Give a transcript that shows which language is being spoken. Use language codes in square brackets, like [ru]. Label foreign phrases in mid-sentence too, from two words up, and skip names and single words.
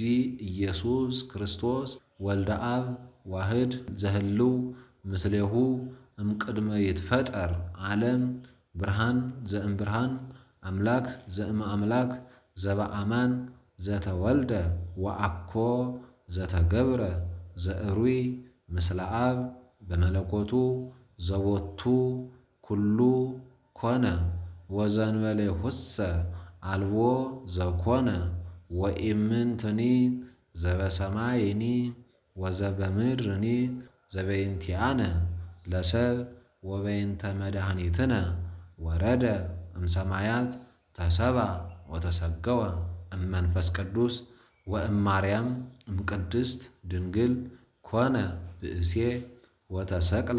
[gez] ኢየሱስ ክርስቶስ ወልደ አብ ዋህድ ዘህልው ምስሌሁ እምቅድመ ይትፈጠር ዓለም ብርሃን ዘእምብርሃን አምላክ ዘእም አምላክ ዘበአማን ዘተወልደ ወአኮ ዘተገብረ ዘእሩይ ምስለ አብ በመለኮቱ ዘቦቱ ኩሉ ኮነ ወዘንበሌሁሰ አልቦ ዘኮነ ወኢምንትኒ ዘበሰማይኒ ወዘበምድርኒ ዘበይንቲአነ ለሰብ ወበይንተ መድኃኒትነ ወረደ እምሰማያት ተሰባ ወተሰገወ እመንፈስ ቅዱስ ወእማርያም እምቅድስት ድንግል ኮነ ብእሴ ወተሰቅለ